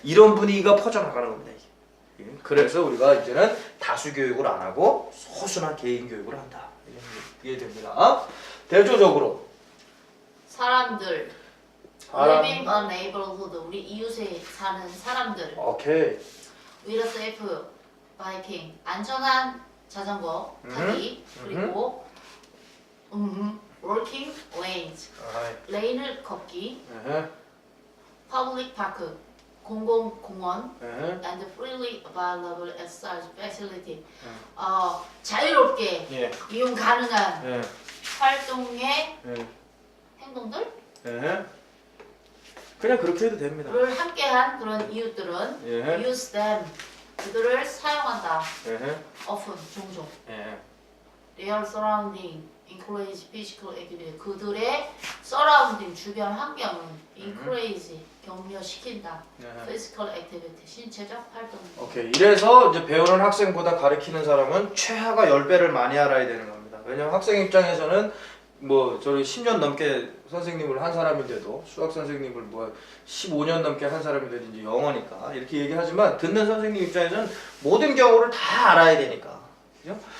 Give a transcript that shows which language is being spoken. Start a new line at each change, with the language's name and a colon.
Korean: 이런 분위기가 퍼져나가는 겁니다. 이게. 그래서 우리가 이제는 다수 교육을 안 하고 소수나 개인 교육을 한다. 이해됩니다. 대조적으로 사람들 사람.
English: living a neighborhood
Korean: 우리 이웃에 사는 사람들 오케이.
English: with a safe biking
Korean: 안전한 자전거 타기 그리고
English: working lanes
Korean: 레인을 걷기
English: public park
Korean: 공공공원
English: and freely available exercise facility
Korean: 자유롭게 예. 이용 가능한 예. 활동의 예. 행동들을 예. 그냥 그렇게 해도 됩니다. 함께한 그런 이웃들은 예.
English: use them
Korean: 그들을 사용한다 예.
English: often
Korean: 종종 예.
English: their surrounding encourage physical activity
Korean: 그들의
English: surrounding
Korean: 주변 환경은
English: encourage
Korean: 격려시킨다 예.
English: physical activity
Korean: 신체적 활동 오케이. 이래서 이제 배우는 학생보다 가르치는 사람은 최하가 10배를 많이 알아야 되는 겁니다. 왜냐면 학생 입장에서는 뭐 저를 10년 넘게 선생님을 한 사람인데도 수학 선생님을 뭐 15년 넘게 한 사람인데도 이제 영어니까 이렇게 얘기하지만 듣는 선생님 입장에서는 모든 경우를 다 알아야 되니까. 그죠?